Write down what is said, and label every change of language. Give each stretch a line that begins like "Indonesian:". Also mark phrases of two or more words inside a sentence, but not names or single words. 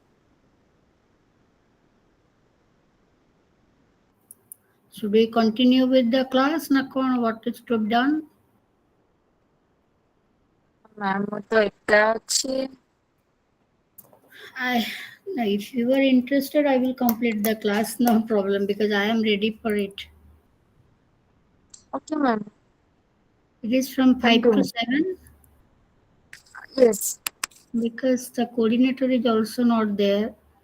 English: Should we continue with the class? Na kon, what is to be done?
Odia: ମ୍ୟାମ୍ ମୁଁ ତ ଏକା ଅଛି।
English: I, if you are interested, I will complete the class. No problem because I am ready for it. Okay, ମ୍ୟାମ୍ It is from 5 to
Odia: କୁହନ୍ତୁ।
English: 7. Yes. because the coordinator is also not there.